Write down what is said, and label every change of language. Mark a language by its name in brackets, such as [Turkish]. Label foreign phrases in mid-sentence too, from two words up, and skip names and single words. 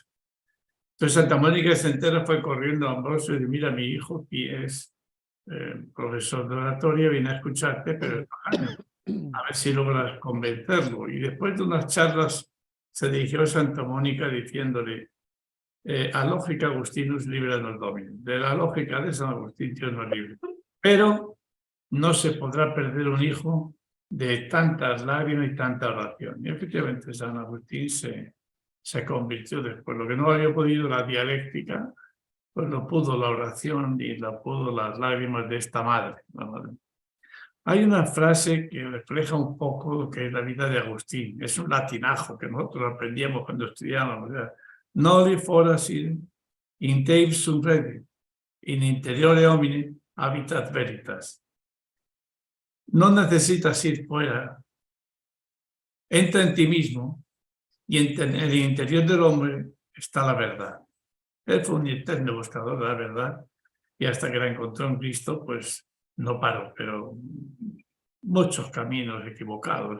[Spanish] Entonces Santa Mónica se entera, fue corriendo a Ambrosio y dice: mira, mi hijo, que es profesor de oratoria, viene a escucharte, pero a ver si logras convencerlo. Y después de unas charlas se dirigió a Santa Mónica diciéndole: [Latin] a lógica Agustinus libera nos domine. [Spanish] De la lógica de San Agustín Dios nos libre. Pero no se podrá perder un hijo de tantas lágrimas y tanta oración. Y efectivamente San Agustín se convirtió después. Lo que no había podido la dialéctica, pues lo pudo la oración y lo pudo las lágrimas de esta madre. Hay una frase que refleja un poco lo que es la vida de Agustín. Es un latinajo que nosotros aprendíamos cuando estudiábamos. [Latin] Noli foras in te ipsum rede, in interiore homini habitat veritas. [Spanish] No necesitas ir fuera. Entra en ti mismo y en el interior del hombre está la verdad. Él fue un eterno buscador de la verdad y hasta que la encontró en Cristo, pues no paró, pero muchos caminos equivocados.